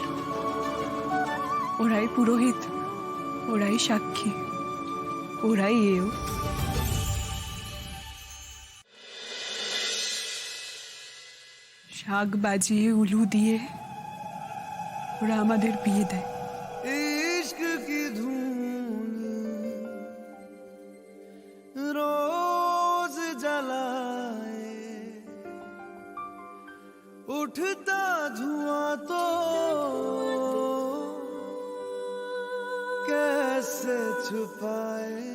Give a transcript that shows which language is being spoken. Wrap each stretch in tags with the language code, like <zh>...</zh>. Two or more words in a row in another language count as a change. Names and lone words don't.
<bn>ওরাই পুরোহিত, ওরাই সাক্ষী, ওরাই এও। শাক বাজিয়ে উলু দিয়ে ওরা আমাদের বিয়ে দেয়।</bn> <hi>इश्क की धून रोज जलाए, उठता धुआं तो कैसे छुपाए।</hi>